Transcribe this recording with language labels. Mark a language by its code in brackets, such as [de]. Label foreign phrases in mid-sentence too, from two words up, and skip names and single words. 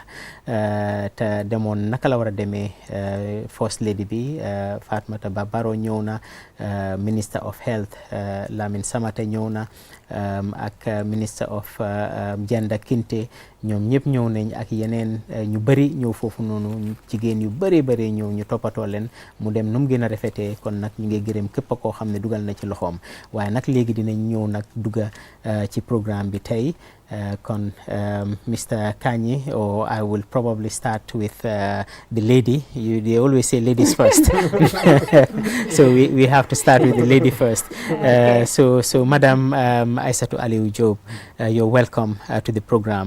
[wo] te demoon naka la war a demee [en] First Lady [wo] bi Fatoumatta Bah Barrow ñëw na, [en] Minister of Health [wo] Lamin Samate ñëw na, ak [en] Minister of Gender [wo] Kinte, ñoom ñëpp ñëw nañ ak yeneen ñu bëri ñëw foofu noonu, jigéen yu bëri bëri ñëw ñu toppatoo leen mu dem nu mu gën a rafetee. kon nag ñu ngi gërëm képp koo xam ne dugal na ci loxoom, waaye nag léegi dinañ ñëw nag dugga ci programme bi tey. kon Mr. [en] Kanyi, or I will probably start with the lady. They always say ladies first. So we have to start with the lady first. Okay. So Madam Aissatou Alieu Jobe, you're welcome to the program.